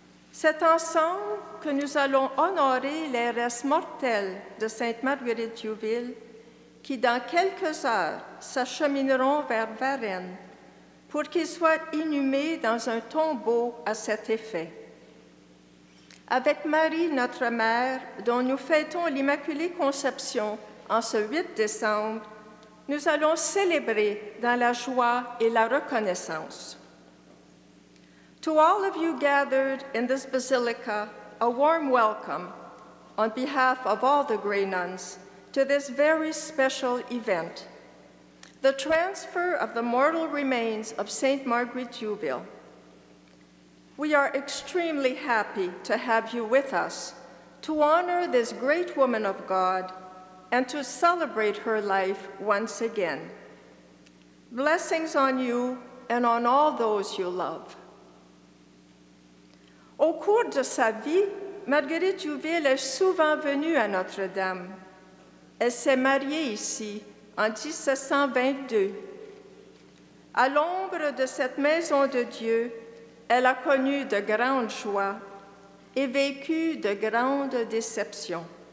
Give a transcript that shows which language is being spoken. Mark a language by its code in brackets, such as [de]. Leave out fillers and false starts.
[fr] C'est ensemble que nous allons honorer les restes mortels de Sainte Marguerite Diouville, qui dans quelques heures s'achemineront vers Varennes pour qu'ils soient inhumés dans un tombeau à cet effet. Avec Marie, notre Mère, dont nous fêtons l'Immaculée Conception en ce 8 décembre, nous allons célébrer dans la joie et la reconnaissance. [en] To all of you gathered in this basilica, a warm welcome on behalf of all the Grey Nuns to this very special event, the transfer of the mortal remains of Sainte Marguerite Diouville. We are extremely happy to have you with us to honor this great woman of God and to celebrate her life once again. Blessings on you and on all those you love. [fr] Au cours de sa vie, Marguerite Diouville est souvent venue à Notre-Dame. Elle s'est mariée ici en 1722. À l'ombre de cette maison de Dieu, elle a connu de grandes joies et vécu de grandes déceptions.